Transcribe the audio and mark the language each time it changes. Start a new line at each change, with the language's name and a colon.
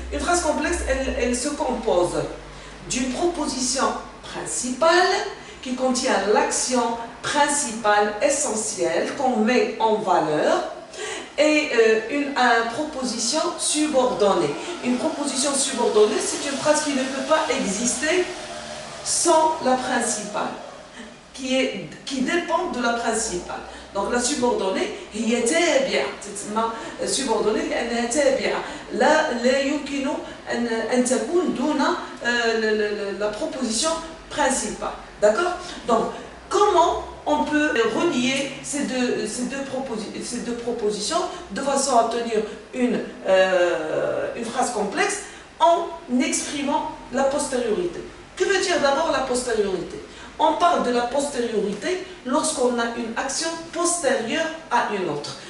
French: Une phrase complexe, elle se compose d'une proposition principale qui contient l'action principale essentielle qu'on met en valeur et une proposition subordonnée. Une proposition subordonnée, c'est une phrase qui ne peut pas exister sans la principale, qui dépend de la principale. Donc la subordonnée
Arabic: هي تابعة تسمى subordonnée لأنها تابعة لا يمكن أن تكون دون
French: la proposition principale. D'accord? Donc comment on peut relier ces deux propositions de façon à obtenir une phrase complexe en exprimant la postériorité? Que veut dire d'abord la postériorité? On parle de la postériorité lorsqu'on a une action postérieure à une autre.